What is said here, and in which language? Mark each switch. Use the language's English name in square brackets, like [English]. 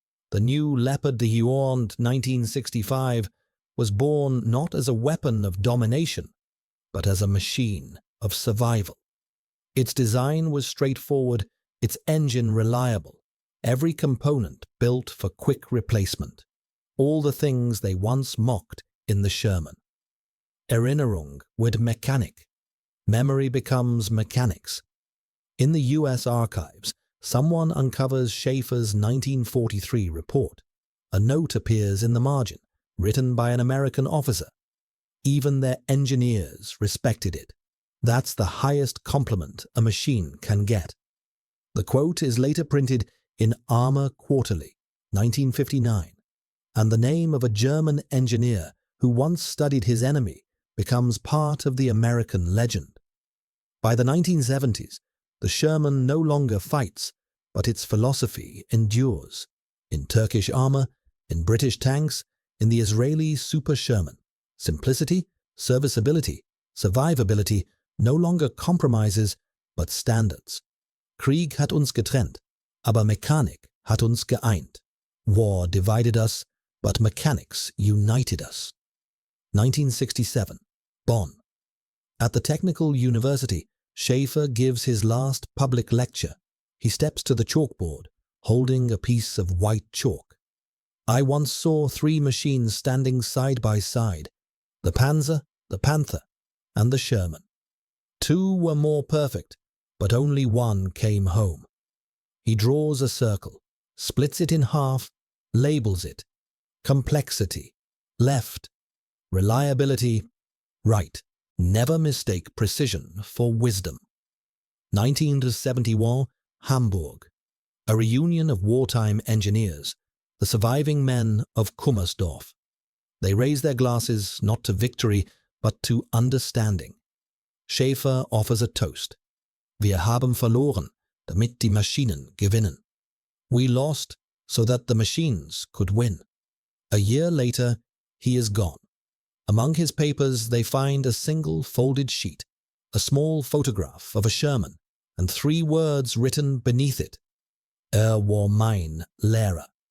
[English] The new Leopard de Huond 1965 was born not as a weapon of domination, but as a machine of survival. Its design was straightforward, its engine reliable, every component built for quick replacement. All the things they once mocked in the Sherman. [German] Erinnerung wird Mechanik. [English] Memory becomes mechanics. In the U.S. archives, someone uncovers Schaefer's 1943 report. A note appears in the margin, written by an American officer. Even their engineers respected it. That's the highest compliment a machine can get. The quote is later printed in Armor Quarterly, 1959, and the name of a German engineer who once studied his enemy becomes part of the American legend. By the 1970s, the Sherman no longer fights, but its philosophy endures. In Turkish armor, in British tanks, in the Israeli Super Sherman, simplicity, serviceability, survivability no longer compromises, but standards. [German] Krieg hat uns getrennt, aber Mechanik hat uns geeint. [English] War divided us, but mechanics united us. 1967, Bonn. At the Technical University, Schaefer gives his last public lecture. He steps to the chalkboard, holding a piece of white chalk. I once saw 3 machines standing side by side, the Panzer, the Panther, and the Sherman. 2 were more perfect, but only 1 came home. He draws a circle, splits it in half, labels it: complexity, left; reliability, right. Never mistake precision for wisdom. 1971, Hamburg. A reunion of wartime engineers, the surviving men of Kummersdorf. They raise their glasses not to victory, but to understanding. Schaefer offers a toast. [German] Wir haben verloren, damit die Maschinen gewinnen. [English] We lost so that the machines could win. A year later, he is gone. Among his papers, they find a single folded sheet, a small photograph of a Sherman, and 3 words written beneath it: war mein Lehrer.